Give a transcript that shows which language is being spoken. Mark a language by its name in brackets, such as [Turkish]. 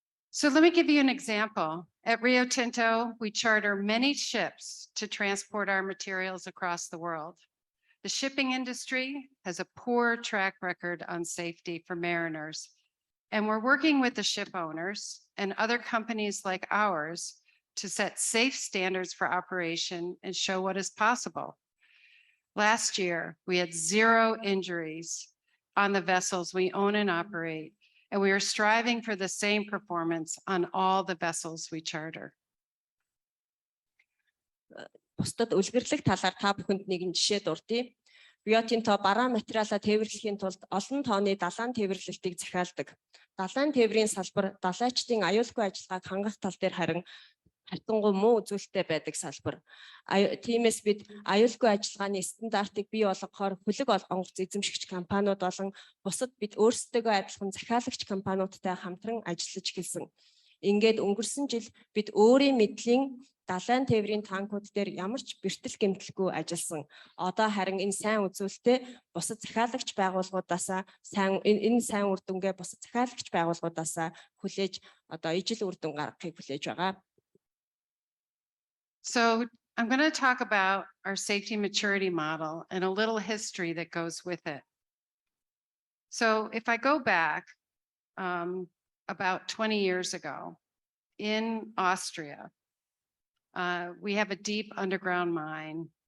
[English] So let me give you an example. At Rio Tinto, we charter many ships to transport our materials across the world. The shipping industry has a poor track record on safety for mariners, and we're working with the ship owners and other companies like ours to set safe standards for operation and show what is possible. Last year, we had 0 injuries on the vessels we own and operate, and we are striving for the same performance on all the vessels we charter. [Mongolian] Бусдад үлгэрлэх талаар та бүхэнд нэгэн жишээ дурдъя. Rio Tinto бараа материалаа тээвэрлэхийн тулд олон тооны далайн тээвэрлэлтийг захиалдаг. Далайн тээврийн салбар далайчдын аюулгүй ажиллагааг хангах тал дээр харин хатангуй муу үзүүлэлттэй байдаг салбар. Тиймээс бид аюулгүй ажиллагааны стандартыг бий болгохоор хөлөг онгоц эзэмшигч компаниуд болон бусад бид өөрсдөө адилхан захиалагч компаниудтай хамтран ажиллаж эхэлсэн. Ингээд өнгөрсөн жил бид өөрийн мэдлийн далайн тээврийн танкууд дээр ямар ч бэртэл гэмтэлгүй ажилласан. Одоо харин энэ сайн үзүүлэлтээ бусад захиалагч байгууллагуудаасаа энэ сайн үр дүнгээ бусад захиалагч байгууллагуудаасаа хүлээж одоо ижил үр дүн гаргахыг хүлээж байгаа. [English] So I'm going to talk about our safety maturity model and a little history that goes with it. So if I go back about 20 years ago in Austria, we have a deep underground mine.